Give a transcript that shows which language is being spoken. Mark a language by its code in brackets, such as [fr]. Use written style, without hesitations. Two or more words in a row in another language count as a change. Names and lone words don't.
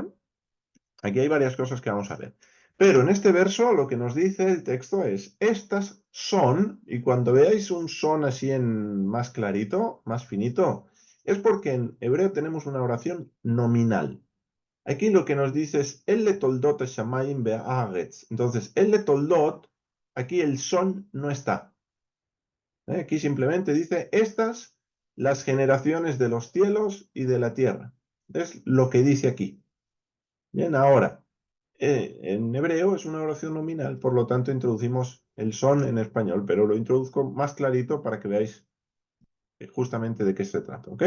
[es] Aquí hay varias cosas que vamos a ver. Pero en este verso lo que nos dice el texto es, estas son, y cuando veáis un son así en más clarito, más finito, es porque en hebreo tenemos una oración nominal. Aquí lo que nos dice es, [he] אלה תולדות שמים בארץ. [es] Entonces, [he] אלה תולדות, [es] aquí el son no está. Aquí simplemente dice, estas, las generaciones de los cielos y de la tierra. Es lo que dice aquí. Bien, ahora, en hebreo es una oración nominal, por lo tanto introducimos el son en español, pero lo introduzco más clarito para que veáis justamente de qué se trata, ¿ok?